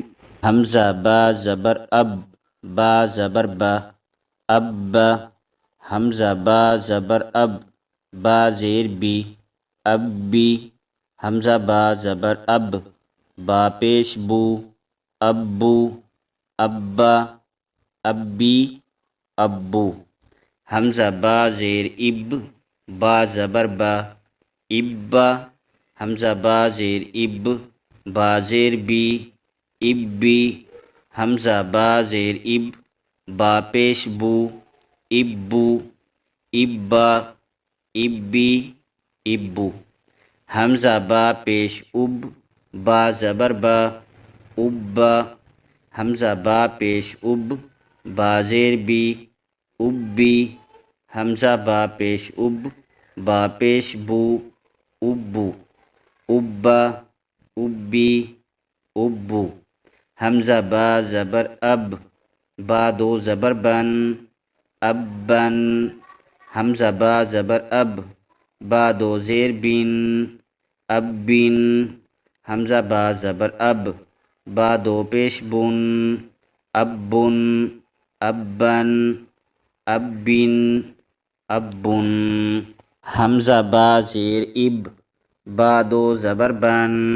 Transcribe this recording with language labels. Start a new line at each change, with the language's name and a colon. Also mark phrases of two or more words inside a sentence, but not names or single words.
Urdu: حمزہ با زبر اب، با زبر با، اب، حمزہ با زبر اب، با زیر بی، اب بی، حمزہ با زبر اب، با پیش بو، ابو، ابا، ابی، ابو، حمزہ با زیر اب، با زبر با، ابا، حمزہ با زیر اب، با زیر بی، ابی، حمزہ با زیر اب، با پیش بو، ابو، ابا، ابی، ابو، حمزہ با پیش اب، با زبر با، ابا، حمزہ با پیش اب، با زیر بی، ابی، حمزہ با پیش اب، با پیش بو، ابو، ابا، ابی، ابو، حمزہ با زبر اب، با دو زبر بن، ابن، حمزہ با زبر اب، با دو زیر بن، ابن، حمزہ با زبر اب، با دو پیش بن، ابن، ابن، ابن، ابن، حمزہ با زیر اب، با دو زبر بن،